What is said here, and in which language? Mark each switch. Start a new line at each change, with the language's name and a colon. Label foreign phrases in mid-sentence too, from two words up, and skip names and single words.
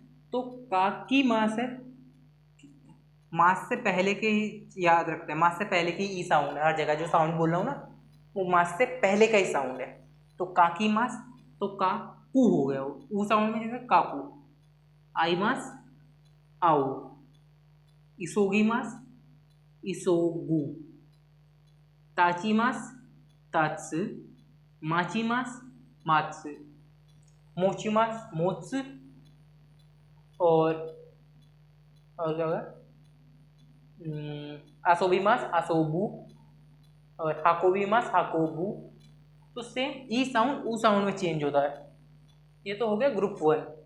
Hindi: तो
Japanese: かき ます
Hindi: है, मास से पहले के ही याद रखते हैं, मास से पहले की ई साउंड है। हर जगह जो साउंड बोल रहा हूँ ना वो मास से पहले का ही साउंड है। तो
Japanese: かき ます,
Hindi: तो का कू हो गया वो ऊ साउंड में, जैसे काकू।
Japanese: あい ます あう, いそぎ ます いそぐ、たち ます たつ、まち ます まつ、もち ます もつ
Hindi: और क्या होगा,
Japanese: あそび ます あそぶ और はこび ます はこぶ.
Hindi: तो सेम ई साउंड ऊ साउंड में चेंज होता है। ये तो हो गया ग्रुप 1।